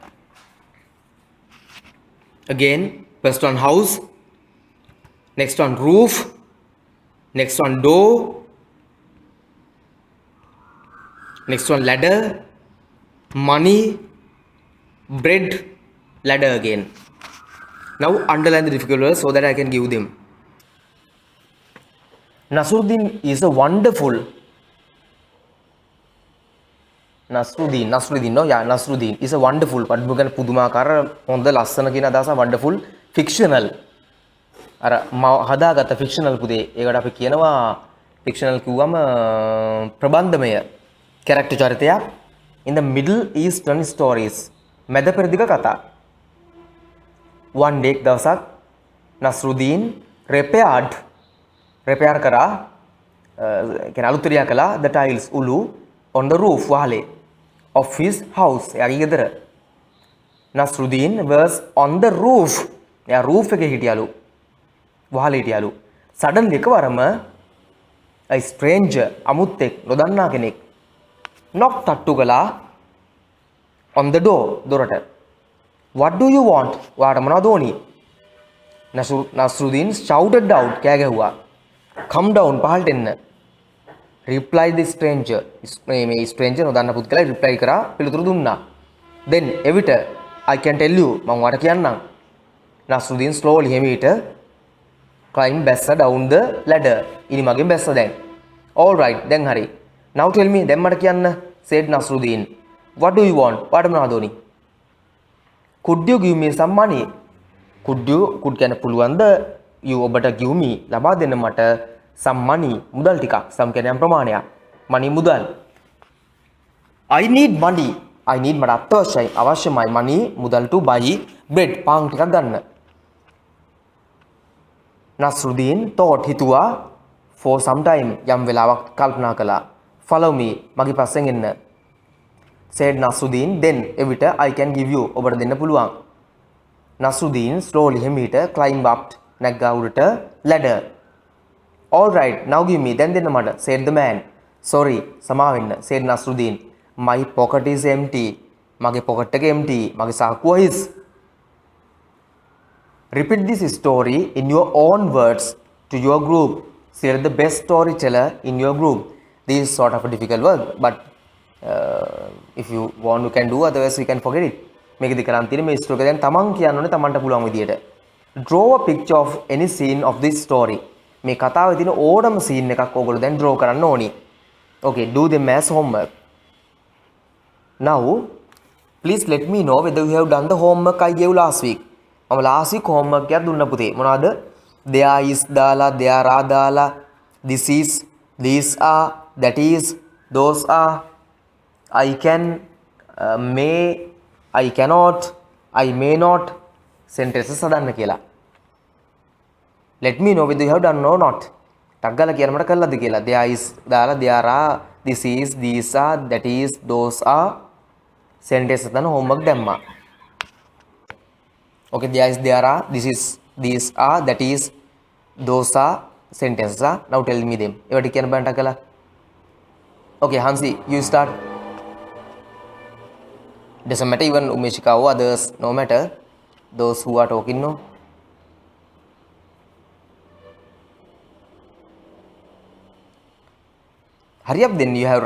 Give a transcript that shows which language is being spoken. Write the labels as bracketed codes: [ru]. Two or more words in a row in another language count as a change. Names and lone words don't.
[en] Again, first one house, next one roof, next one door, next one ladder, money, bread, ladder again. Now underline the difficult words so that I can give them. Nasruddin is a wonderful. Nasruddin no, yeah, Nasruddin is a wonderful. [si] But bukan පුදුමාකාර හොඳ ලස්සන කියන අදහස [en] wonderful fictional. [si] අර හදාගත්ත fictional පුතේ. ඒකට අපි කියනවා fictional කිව්වම ප්‍රබන්ධමය character චරිතයක්. [en] In the Middle Eastern stories. [si] මැද පෙරදිග කතා. [en] One day දවසක් Nasruddin repair [si] කරා කියන අලුතරියා කළා [en] the tiles උළු on the roof වහලේ of his house. [si] එයාගේ ගෙදර. [en] Nasruddin was on the roof. [si] එයා roof එකේ හිටියලු. වහලේ හිටියලු. [en] Suddenly එකවරම a stranger [si] අමුත්තෙක් නොදන්නා කෙනෙක් [en] knock [si] තට්ටු කළා [en] on the door දොරට. What do you want? [si] ඔයාට මොනවද ඕනි? [en] Nasruddin shouted out [si] කෑ ගැහුවා. [en] Come down [si] පහළට එන්න. [en] Reply the stranger. [si] මේ stranger නොදන්න පුද්ගලයා reply කරා පිළිතුරු දුන්නා. [en] Then එවිට I can tell you [si] මම ඔයාට කියන්නම්. [en] Nasruddin slowly හිමීට climb බැස්ස down the ladder. [si] ඉනි මගෙන් බැස්ස දැන්. [en] All right [si] දැන් හරි. [en] Now tell me [si] දැන් මට කියන්න [en] said Nasruddin. What do you want? [si] ඔයාට මොනවද ඕනි? [en] Could you give me some money? [si] Could කියන්නේ පුළුවන්ද? You ඔබට [en] give me [si] ලබා දෙන්න මට [en] some money [si] මුදල් ටිකක්. some කියන්නේ යම් ප්‍රමාණයක්. money මුදල්. [en] I need money. I need [si] මට අත්‍යවශ්‍යයි. අවශ්‍යමයි money මුදල් [en] to buy bread [si] පාන් ටිකක් ගන්න. Nasruddin thought හිතුවා [en] for some time [si] යම් වෙලාවක් කල්පනා කළා. [en] Follow me [si] මගේ පස්සෙන් එන්න. [en] said Nasruddin then එවිට I can give you [si] ඔබට දෙන්න පුළුවන්. [en] Nasruddin slowly හිමීට climb up [si] නැග්ගා උඩට [en] ladder. All right now give me then [si] දෙන්න මට [en] said the man. sorry [si] සමා වෙන්න [en] said Nasruddin. my pocket is empty. [si] මගේ pocket එක empty. මගේ සාක්කුව හිස්. [en] repeat this story in your own words to your group. Select the best storyteller in your group. This is sort of a difficult work but if you want you can do, otherwise you can forget it. [si] මේකදී කරන් තියෙන්නේ මේ ස්ටෝරි එක දැන් තමන් කියන්න ඕනේ තමන්ට පුළුවන් විදියට. [en] draw a picture of any scene of this story. [si] මේ කතාවේ තියෙන ඕනම scene එකක් ඕගොල්ලෝ දැන් draw කරන්න ඕනි. [en] Okay, do them as homework. Now, please let me know whether you have done the homework I gave last week. [si] මම [en] last week homework [si] එකක් දුන්න පුතේ. මොනවද? [en] There is දාලා, there are දාලා, this is, these are, that is, those are, I can, may, I cannot, I may not sentences [si] හදන්න කියලා. [en] Let me know whether you have done or not. [si] ටක් ගාලා කියන්න මට කළාද කියලා. [en] There is දාලා, there are, this is, these are, that is, those are sentences හදන්න homework දැම්මා. Okay, there is, there are, this is, these are, that is, those are sentences are. Now tell me them. [si] ඒවට කියන්න බෑ ටක් ගාලා. [en] Okay, Hansi, you start. Doesn't matter even Umeshika or others, no matter. Those who are talking, no. Hurry up then, you have...